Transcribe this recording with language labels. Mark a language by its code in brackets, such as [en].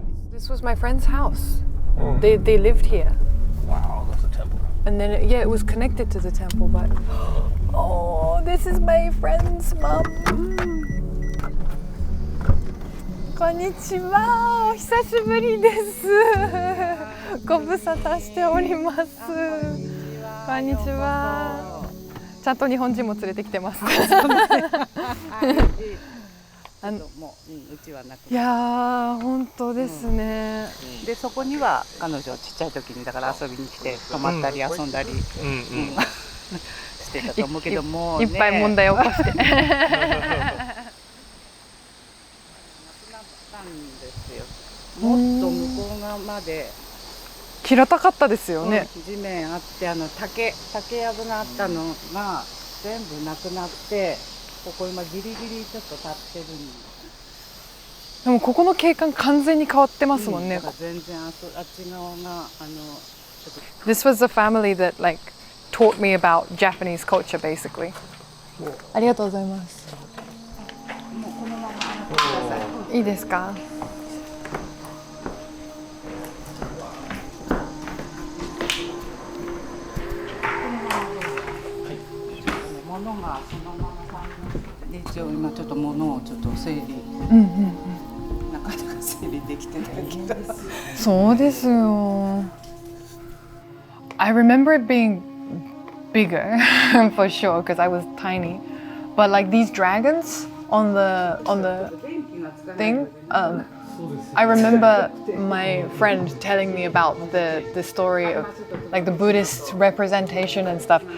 [en] This was my friend's house. They lived here. Wow, that's a temple. And then, it was connected to the temple, but... Oh, this is my friend's mom. [ja] こんにちは。お久しぶりです。ご無沙汰しております。こんにちは。ちゃんと日本人も連れてきてます。いやー、本当ですね。で、そこには彼女ちっちゃい時にだから遊びに来て泊まったり遊んだりしてたと思うけども、いっぱい問題を起こして。もっと向こう側まで平たかったですよね。地面あって竹やぶがあったのが全部なくなって、ここ今ギリギリちょっと立ってるんで。でもここの景観完全に変わってますもんね。全然あっち側が [en] This was the family that like taught me about Japanese culture basically. [ja] ありがとうございます。もうこのままください。いいですか？物がそのままで、一応今ちょっと物をちょっと整理、なかなか整理できてないけど。そうですよ。 [en] I remember it being bigger for sure because I was tiny, but like these dragons on the thing. I remember my friend telling me about the story of like the Buddhist representation and stuff.